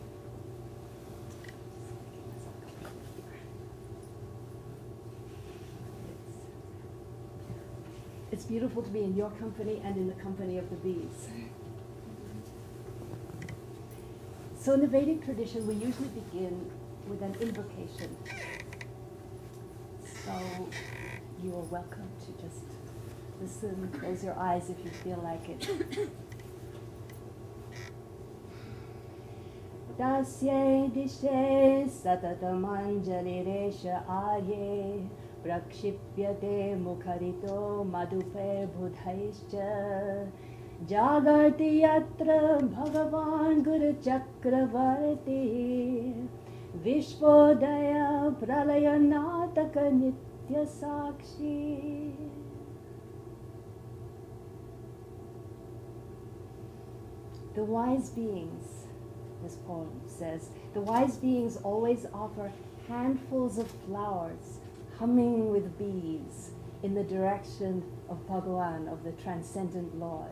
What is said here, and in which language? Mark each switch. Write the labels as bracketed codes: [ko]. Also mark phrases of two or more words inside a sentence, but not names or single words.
[en] It's beautiful to be in your company and in the company of the bees. So in the Vedic tradition, we usually begin with an invocation. So you are welcome to just listen, close your eyes if you feel like it. [sa] तस्यै दिशे सततमञ्जलिरेष आर्ये प्रक्षिप्यते मुखरितो मधुपै बुधैश्च जागर्ति यत्र भगवान् गुरु चक्रवर्ती विश्वोदय प्रलयनाटक नित्य साक्षी. [en] The wise beings, this poem says, the wise beings always offer handfuls of flowers humming with bees in the direction of Bhagavan, of the transcendent Lord.